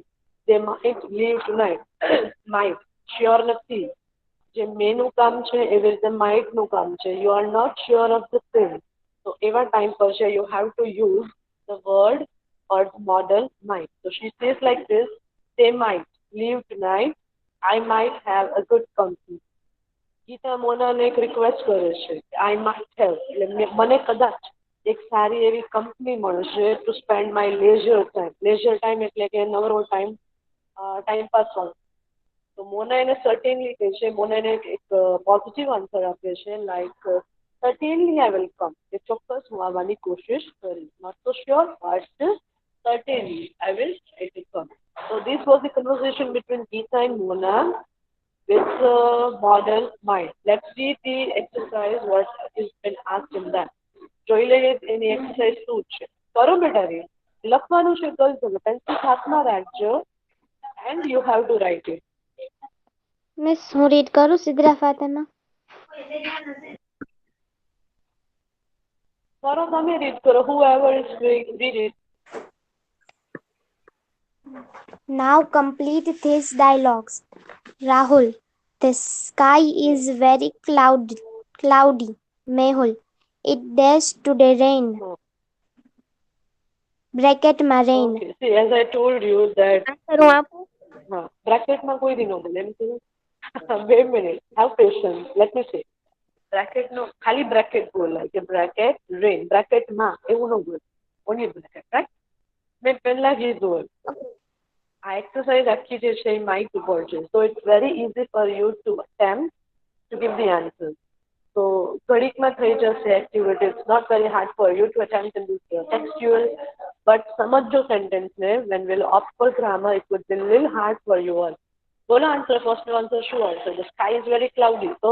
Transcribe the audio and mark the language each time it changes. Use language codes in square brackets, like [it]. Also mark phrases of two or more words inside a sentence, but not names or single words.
[en] They might leave tonight. [gu] Might. Sure નથી. જે મેનું કામ છે એવી રીતે માઇટનું કામ છે. [en] You are not sure of the thing. [gu] તો એવા ટાઈમ પર છે [en] you have to use the word or the model might. So she says like this, they might leave tonight. I might have a good company. [gu] ગીતા મોનાને એક રિક્વેસ્ટ કરે છે [en] I might have [gu] એટલે મને કદાચ એક સારી એવી કંપની મળશે ટુ [en] spend my leisure time [gu] એટલે કે નવરો ટાઈમ ટાઈમ પાસ વાળો તો મોના એને સર્ટેનલી કહે છે મોના એને એક પોઝિટિવ આન્સર આપે છે [en] like certainly I will come [gu] કે ચોક્કસ હું આવવાની કોશિશ કરીશ [en] not so sure but certainly I will try to come so this was the conversation between Geeta and Mona with model mind. Let's see the exercise what is been asked in that. [gu] જોઈ લઈએ એની એક્સરસાઇઝ શું છે કરો બેટા રે લખવાનું છે ગર્લ્સ પેન્સિલ હાથમાં રાખજો [en] and you have to write it. [gu] મિસ હું રીડ કરું સિદ્રા ફાતેમા કરો તમે રીડ કરો [en] whoever is doing read it. Now complete these dialogues. Rahul. The sky is very cloudy. Mehul. It dares today rain. Bracket ma rain. Okay. See, as I told you that [gu] Answer હું આપું? બ્રેકેટમાં કોઈ દી ન બોલે એમ કહ્યું [en] wait a minute have patience let me say [gu] બ્રેકેટનો ખાલી બ્રેકેટ બોલાય કે [en] bracket rain [gu] બ્રેકેટમાં એવું ન બોલે [en] only bracket right [gu] મેં પહેલા કીધું આ એક્સરસાઇઝ આખી જે છે એ માઇક ઉપર છે [en] so it's very easy for you to attempt to give the answer [gu] તો ઘડીકમાં થઈ જશે એક્ટિવિટી [en] it's not very hard for you to attempt in this textual but [gu] સમજો સેન્ટેન્સને [en] when will opt for grammar it would be little hard for you all [gu] બોલો આન્સર ફર્સ્ટનો આન્સર શું આવશે [en] the sky is very cloudy તો